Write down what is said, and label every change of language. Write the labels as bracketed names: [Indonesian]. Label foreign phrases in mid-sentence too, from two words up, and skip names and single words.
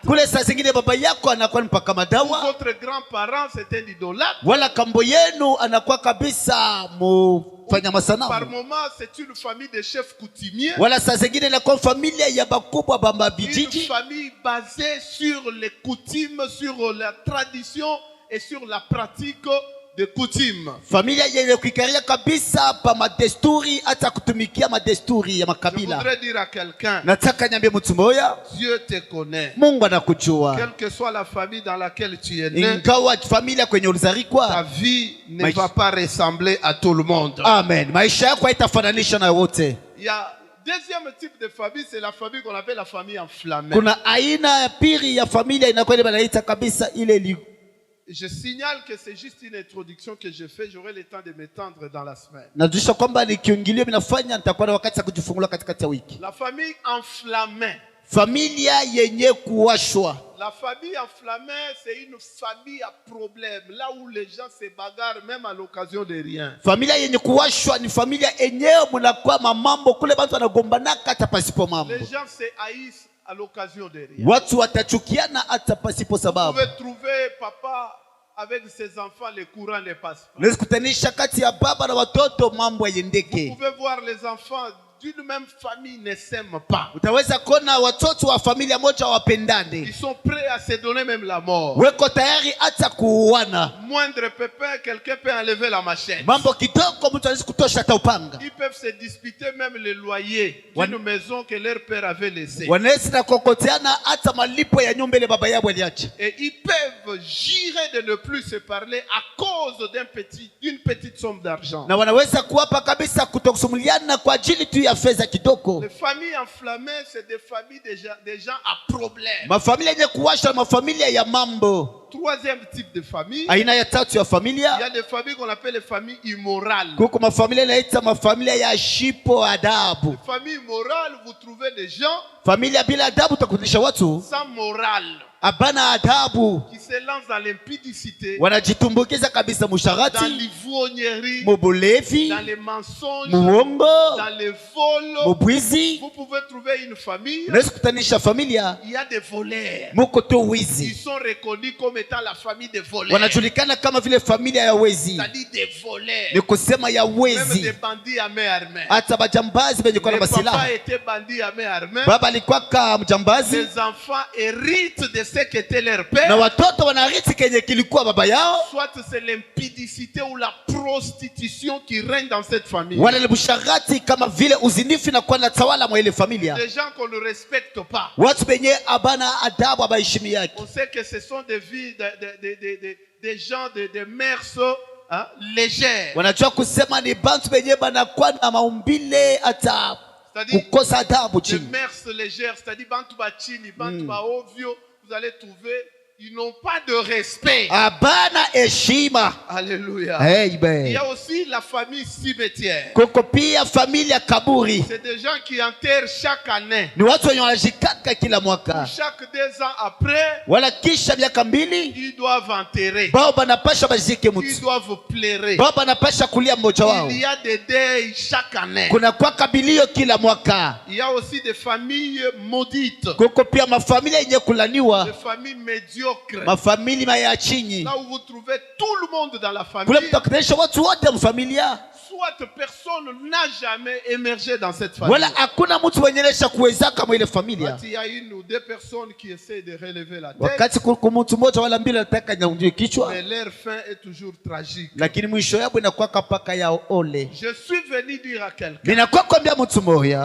[Swahili] kule. Saa zingine baba yako anakuwa mpaka [French] ou [Swahili] madawa, [French] votre grand-parent c'est un idolâtre. [Swahili] wala kambo yenu anakuwa kabisa mufanya [French] Par [Swahili] masanamu, [French] moment, c'est une famille de chefs coutumiers, [Swahili] wala saa zingine inakuwa familia ya bakubwa bamba [French] une [Swahili] vijiji, [French] famille basée sur les coutumes, sur la tradition et sur la pratique de coutumes. [Swahili] Familia yenye kuikaria kabisa pa madesturi hata kutumikia madesturi ya [French] Je [Swahili] makabila. [French] voudrais dire à quelqu'un, [Swahili] Nataka niambie mtu mmoja, [French] Dieu te connaît. [Swahili] Mungu anakujua. [French] Quelle que soit la famille dans laquelle tu es né, [Swahili] Ingawa familia kwenye [French] ta [Swahili] ulizarikwa, [French] vie ne va pas ressembler à tout le monde. [Swahili] amen, maisha yako haitafananisha na wote. [French] Il y a deuxième type de famille, c'est la famille qu'on appelle la famille enflammée. [Swahili] Kuna aina ya pili ya familia inakwenda banaita kabisa ile. [French] Je signale que c'est juste une introduction que je fais. J'aurai le temps de m'étendre dans la semaine. [Swahili] Najulisha kwamba ni kiingilio ninafanya, nitakuwa na wakati wa kujifungula katikati ya wiki. [French] La famille enflammée. [Swahili] Familia yenye kuwashwa. [French] La famille enflammée, c'est une famille à problème, là où les gens se bagarrent même à l'occasion de rien. [Swahili] Familia yenye kuwashwa ni familia enyewe mnakuwa mambo kule watu wanagombanaka hata pasipo mambo. [French] Les gens se haïssent à l'occasion de rien. [Swahili] Watu watachukiana hata pasipo [French] Vous [Swahili] sababu. [French] pouvez trouver papa avec ses enfants, le courant ne passe pas. [Swahili] Unaweza kutanisha kati ya baba na watoto mambo [French] Vous [Swahili] yendeke. [French] pouvez voir les enfants d'une même famille ne s'aiment pas. [Swahili] Utaweza kuona watoto wa familia moja [French] Ils [Swahili] wapendane. [French] sont prêts à se donner même la mort. [Swahili] Weko tayari hata kuuana. [French] Moindre pépin, quelqu'un peut enlever la machette. [Swahili] Mambo kidogo mtu anaweza kutosha hata upanga. [French] Ils peuvent se disputer même le loyer d'une maison que leur père avait laissée. [Swahili] Wanaweza na kokoteana hata malipo ya nyumba ile baba yao aliacha. [French] Et ils peuvent jurer de ne plus se parler à cause d'une petite somme d'argent. [Swahili] Na wanaweza kuapa kabisa kutokusumuliana kwa ajili tu ya fedha kidogo. [French] Les familles enflammées, c'est des familles des gens à problème. [Swahili] Mafamilia yenye kuwasha mafamilia ya mambo. [French] Troisième type de famille, [Swahili] Aina ya tatu ya [French] il y [Swahili] familia, [French] a des familles qu'on appelle les familles immorales. [Swahili] kuko mafamilia inaita mafamilia ya shipo adabu. [French] Les familles immorales, vous trouvez des gens [Swahili] Familia bila adabu utakutisha watu [French] sans morale, [Swahili] abana adabu, [French] qui se lancent dans l'impudicité, [Swahili] wanajitumbukiza kabisa [French] dans [Swahili] musharati, [French] l'ivrognerie, [Swahili] mubulevi, [French] dans les mensonges, [Swahili] muongo, [French] dans les vols. [Swahili] mubwizi. [French] Vous pouvez trouver une famille, [Swahili] Unaweza kutanisha familia [French] il y a des voleurs. [Swahili] muko tu [French] Ils [Swahili] wizi, [French] sont reconnus comme étant la famille des voleurs. [Swahili] wanajulikana kama vile familia ya wezi, [French] C'est-à-dire des voleurs. [Swahili] ni kusema ya [French] Même des [Swahili] wezi. [French] bandits à main armée. [Swahili] Hata bajambazi benye kwa na [French] Le papa [Swahili] masilaha, [French] était bandit à main armée. [Swahili] baba alikuwa kama mjambazi [French] Les enfants héritent de ce qu'était leur [Swahili] na [French] père. [Swahili] watoto wanarithi kenye kilikuwa baba yao. [French] Soit c'est l'impudicité ou la prostitution qui règne dans cette famille. [Swahili] Wale ni busharati kama vile uzinifu na kwa natawala mwa ile familia. [French] Des gens qu'on ne respecte pas. [Swahili] Watu benye abana adabu abaheshimi yake. [French] On sait que ce sont des vies des gens de mœurs légères. [Swahili] Wanajua kusema ni bantu benye banakuwa na maumbile hata [French] C'est-à-dire [Swahili] kukosa adabu [French] des [Swahili] chini. [French] mœurs légères, c'est-à-dire [Swahili] bantu bachini, bantu ba ovyo, [French] vous allez trouver, ils n'ont pas de respect. [Swahili] Abana heshima. [French] Alléluia. Il y [Swahili] Amen. [French] a aussi la famille cimetière. [Swahili] Kuko pia familia kaburi. [French] C'est des gens qui enterrent chaque année. [Swahili] Ni watu wenye wanajikaka kila mwaka. [French] Chaque 2 ans après, [Swahili] Wala kisha miaka mbili [French] ils doivent enterrer. [Swahili] bao banapasha bazike [French] Ils [Swahili] mtu. [French] doivent pleurer. [Swahili] Bao banapasha kulia mmoja wao. [French] Il y a des deuils chaque année. [Swahili] Kuna kwa kabilio kila mwaka. [French] Il y a aussi des familles maudites. [Swahili] Kuko pia mafamilia yenye kulaniwa. [French] Des familles médiocres. [Swahili] Mafamilia ya chini. [French] Là où vous trouvez tout le monde dans la [Swahili] Kule [French] famille. [Swahili] mtakutanisha watu wote mfamilia. [French] Soit personne n'a jamais émergé dans cette famille. [Swahili] Wala hakuna mtu mwenye anaweza kuweza kama ile familia. [French] Il y a une ou deux personnes qui essaient de relever la tête. [Swahili] Wakati kuko mtu mmoja wala mbili anataka nyanyue kichwa, [French] Mais leur fin est toujours tragique. [Swahili] lakini mwisho yao inakuwa kapaka ya ole. [French] Je suis venu dire à quelqu'un, [Swahili] Ninakuwa kwambia mtu mmoja,